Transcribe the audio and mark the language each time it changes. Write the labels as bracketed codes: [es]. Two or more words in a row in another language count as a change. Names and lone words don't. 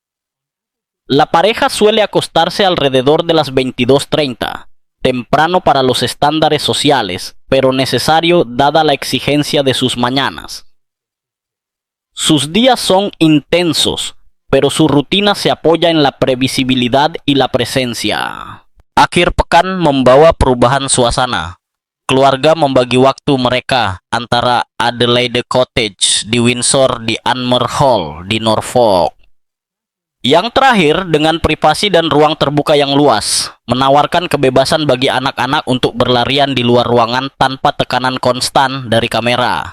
[es] La pareja suele acostarse alrededor de las 22:30, temprano para los estándares sociales, pero necesario dada la exigencia de sus mañanas. Sus días son intensos, pero su rutina se apoya en la previsibilidad y la presencia. [id] Akhir pekan membawa perubahan suasana. Keluarga membagi waktu mereka antara Adelaide Cottage di Windsor di Anmer Hall di Norfolk. Yang terakhir dengan privasi dan ruang terbuka yang luas, menawarkan kebebasan bagi anak-anak untuk berlarian di luar ruangan tanpa tekanan konstan dari kamera.